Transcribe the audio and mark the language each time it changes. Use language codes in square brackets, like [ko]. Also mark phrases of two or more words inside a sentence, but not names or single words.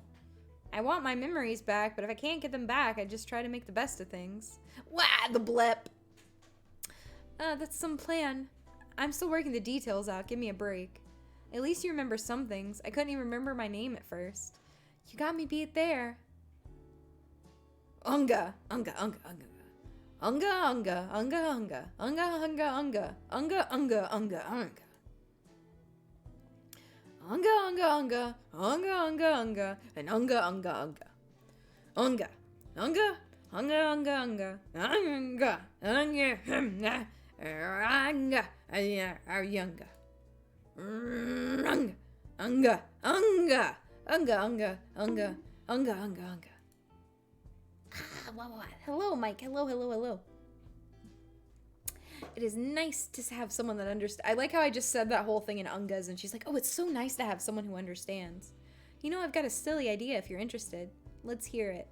[en] I want my memories back, but if I can't get them back, I just try to make the best of things. Wah, the blep! That's some plan. I'm still working the details out. Give me a break. At least you remember some things. I couldn't even remember my name at first. You got me beat there. Unga. Unga, unga, unga. Unga, unga, unga, unga. Unga, unga, unga. Unga, unga, unga, unga. Unga, unga, unga. Unga, unga, unga. And unga, unga, unga. Unga. Unga. Unga, unga, unga. Unga. Unga. Unga. Unga. Unga. Unga. Unga. Unga. Unga, unga, unga, unga, unga, unga. Ah, wow. Hello, Mike. Hello. It is nice to have someone that understands. I like how I just said that whole thing in ungas, and she's like, oh, it's so nice to have someone who understands. I've got a silly idea if you're interested. Let's hear it.